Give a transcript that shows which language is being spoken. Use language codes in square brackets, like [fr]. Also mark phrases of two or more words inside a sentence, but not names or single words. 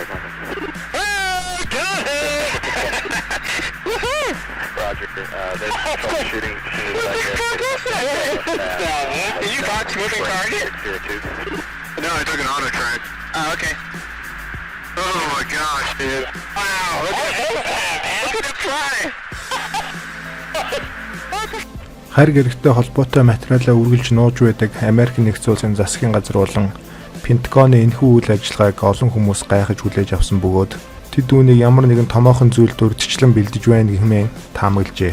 [en] Oh, got it! Woohoo! Roger, there's troubleshooting as soon as I get Did you box moving target? No, I took an auto track. Oh, okay. Oh my gosh, dude. Wow, look at it fly! [mn] Хайр гэрэгтэй холбоотой материалаа үргэлж нууж байдаг Америк нэгдсэн улсын засгийн газар болон Пентагоны энэхүү үйл ажиллагааг олон хүмүүс гайхаж хүлээж авсан бөгөөд тэд үүнийг ямар нэгэн томоохон зүйлд урьдчилан бэлдэж байна гэмээр таамаглажээ.